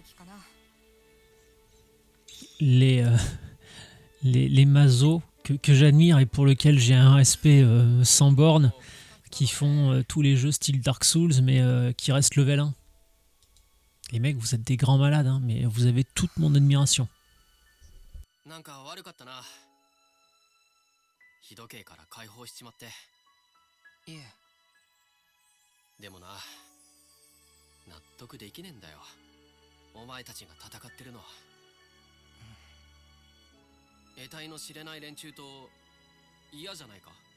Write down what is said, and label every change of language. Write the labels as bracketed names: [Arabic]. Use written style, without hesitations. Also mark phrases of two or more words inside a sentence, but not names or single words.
[French] Les mazos que j'admire et pour lesquels j'ai un respect sans borne, qui font tous les jeux style Dark Souls, mais qui restent level 1. Les mecs, vous êtes des grands malades, hein, mais vous avez toute mon admiration. [Japanese] なんか悪かったな。日時計から解放しちまって。いえ、でもな、納得できねえんだよ。お前たちが戦ってるのは。得体の知れない連中と嫌じゃないか。